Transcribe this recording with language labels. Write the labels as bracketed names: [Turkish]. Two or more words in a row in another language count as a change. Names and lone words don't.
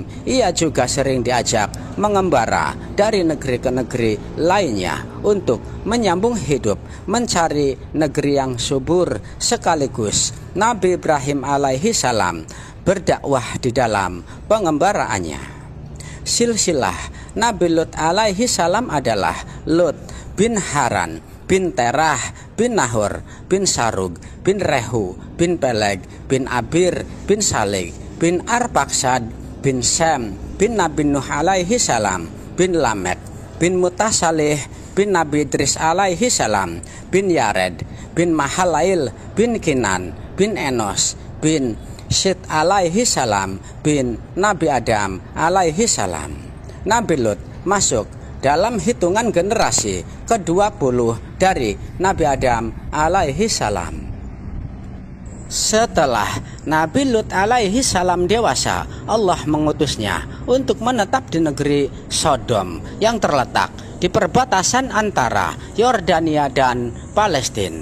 [Indonesian] Ia juga sering diajak mengembara dari negeri ke negeri lainnya untuk menyambung hidup, mencari negeri yang subur. Sekaligus Nabi Ibrahim [Arabic] عليه السلام [Indonesian] berdakwah di dalam pengembaraannya. Silsilah Nabi Lut [Arabic] عليه السلام [Indonesian] adalah Lut bin Haran bin Terah bin Nahor bin Sarug bin Rehu bin Peleg bin Abir bin Salih bin Arpaksad bin Sem bin Nabi Nuh [Arabic] عليه السلام [Indonesian] bin Lamek bin Mutasalih bin Nabi Idris [Arabic] عليه السلام [Indonesian] bin Yared bin Mahalail bin Kinan bin Enos bin Syed [Arabic] عليه السلام [Indonesian] bin Nabi Adam [Arabic] عليه السلام. [Indonesian] Nabi Lut masuk dalam hitungan generasi ke-20 dari Nabi Adam [Arabic] عليه السلام. [Indonesian] Setelah Nabi Lut [Arabic] عليه السلام [Indonesian] dewasa, Allah mengutusnya untuk menetap di negeri Sodom yang terletak di perbatasan antara Yordania dan Palestina.